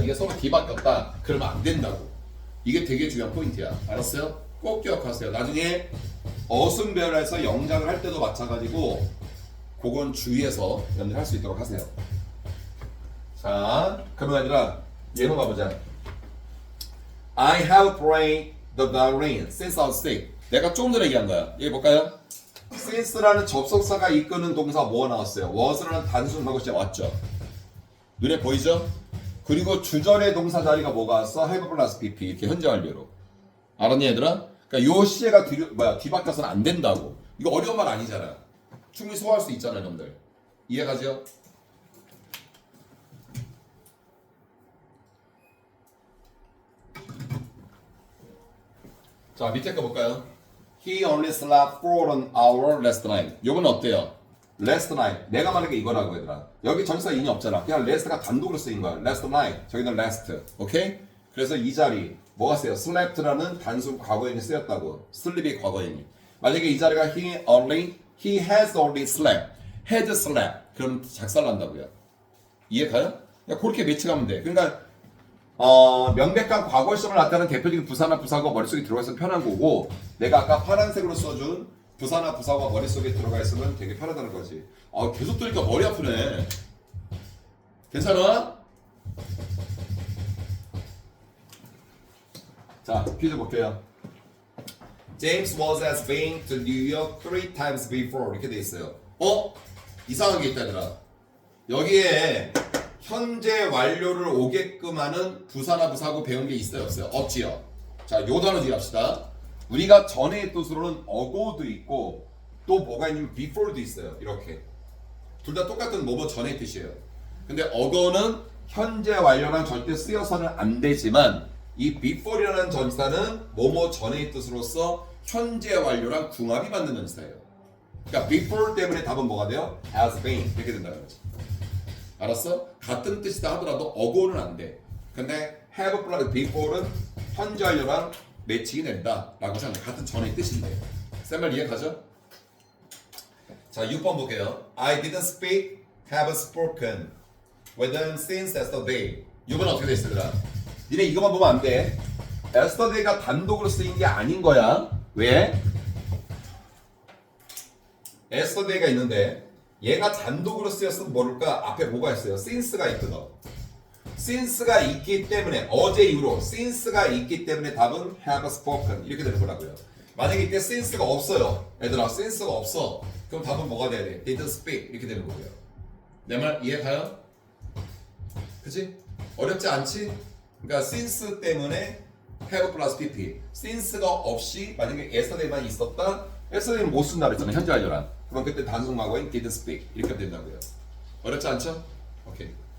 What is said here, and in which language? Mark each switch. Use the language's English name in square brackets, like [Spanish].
[Korean] 이게 서로 뒤바뀌었다. 그러면 안 된다고. 이게 되게 중요한 포인트야. 알았어요? 꼭 기억하세요. 나중에 어순별에서 영작을 할 때도 마찬가지고 그건 주의해서 연습할 수 있도록 하세요. 자, 그러면 아니라 얘로 가보자. [English] I have played the violin since I was sick. [Korean] 내가 조금 전에 얘기한 거야. 얘기 볼까요? since라는 접속사가 이끄는 동사 뭐가 나왔어요? was라는 단순 과거 시제 왔죠. 눈에 보이죠? 그리고 주절의 동사 자리가 뭐가 왔어? have 플러스 pp 이렇게 현재 완료로. 알았니 얘들아? 그러니까 요 시제가 뒤바뀌어서는 안 된다고. 이거 어려운 말 아니잖아. 충분히 소화할 수 있잖아요, 여러분들. 이해가죠? 자, 밑에 거 볼까요? [English] He only slept for an hour last night. [Korean] 요건 어때요? last night. 내가 말한 게 이거라고 얘들아. 여기 전치사 인이 없잖아. 그냥 last가 단독으로 쓰인 거야. last night. 저기는 last. 오케이? 그래서 이 자리 뭐가 쓰여? slept라는 단순 과거인이 쓰였다고. sleep이 과거인이. 만약에 이 자리가 [English] he has only slept. had slept. [Korean] 그럼 작살난다고요. 이해 가요? 그렇게 매칭하면 돼. 그러니까 명백한 과거 시점을 나타내는 대표적인 부사나 부사가 머릿속에 들어가 있으면 편한 거고 내가 아까 파란색으로 써준 부사나 부사가 머릿속에 들어가 있으면 되게 편하다는 거지. 계속 들으니까 머리 아프네. 괜찮아? 자, 퀴즈 볼게요. [English] James was has been to New York 3 times before [Korean] 이렇게 돼 있어요. 이상한 게 있다 얘들아. 여기에 현재 완료를 오게끔 하는 부사나 부사고 배운 게 있어요 없어요? 없지요. 자, 요 단어 주의합시다. 우리가 전의 뜻으로는 ago도 있고 또 뭐가 있냐면 before도 있어요. 이렇게 둘 다 똑같은 뭐뭐 전의 뜻이에요. 근데 ago는 현재 완료랑 절대 쓰여서는 안 되지만 이 before이라는 전치사는 뭐뭐 전의 뜻으로서 현재 완료랑 궁합이 맞는 전치사예요. 그러니까 before 때문에 답은 뭐가 돼요? has been 이렇게 된다는 거지. 알았어? 같은 뜻이다 하더라도 어고는 안 돼. 근데 have plus before는 현재 완료랑 매칭이 된다라고 생각해. 같은 전의 뜻인데. 쌤말 이해가죠? 자, 6번 볼게요. [English] I didn't speak, have spoken with them since yesterday. [Korean] 6번 어떻게 돼 있으더라? 니네 이거만 보면 안 돼. yesterday가 단독으로 쓰인 게 아닌 거야. 왜? yesterday가 있는데 얘가 단독으로 쓰였으면 모를까? 앞에 뭐가 있어요? since가 있거든. since가 있기 때문에 어제 이후로 since가 있기 때문에 답은 [English] have spoken [Korean] 이렇게 되는 거라고요. 만약에 이때 since가 없어요. 얘들아 since가 없어. 그럼 답은 뭐가 돼야 돼? [English] didn't speak [Korean] 이렇게 되는 거고요. 내 말 이해 가요? 그치? 어렵지 않지? 그러니까 since 때문에 have plus pp. since가 없이 만약에 yesterday만 있었다. yesterday는 못 쓴다 그랬잖아. 현재 완료란. 그럼 그때 단순 과거인 [English] didn't speak [Korean] 이렇게 된다고요. 어렵지 않죠? 오케이.